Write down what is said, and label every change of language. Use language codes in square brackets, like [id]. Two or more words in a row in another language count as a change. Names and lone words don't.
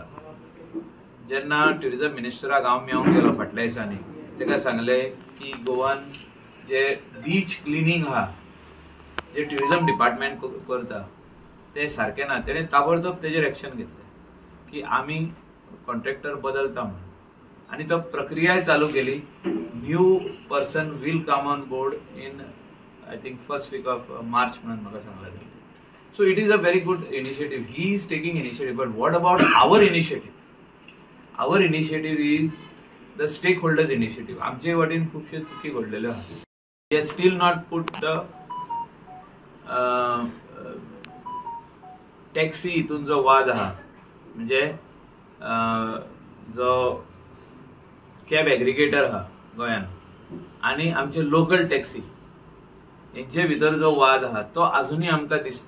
[kok] जेन्ना ट्युरिजम मिनिस्टराक हांव मेळूंक गेलो फाटल्या दिसांनी, ताका सांगले की गोवान जे [en] beach cleaning [kok] आहा जे [en] tourism department [kok] करता ते सारकें ना. तेणें ताबडतोब तेजेर एक्शन घेतलें की आमी कॉन्ट्रॅक्टर बदलता म्हणून, आनी तो प्रक्रिया चालू केली. [en] new person will come on board in I think first week of March [kok] म्हणून म्हाका सांगला. [en] So it is a very good initiative. He is taking initiative. But what about our initiative? Our initiative is the stakeholders initiative. [kok] आमचे वाटेन खूबशे चुकी घडलेल्यो आहा. [en] They have still not put the [kok] टॅक्सी हितून जो वाद आहा म्हणजे जो [en] cab aggregator [kok] आहा गोंयान आनी आमचे [en] local taxi [kok] हेंचे भितर जो वाद आहा तो अजुनूय आमकां दिसता.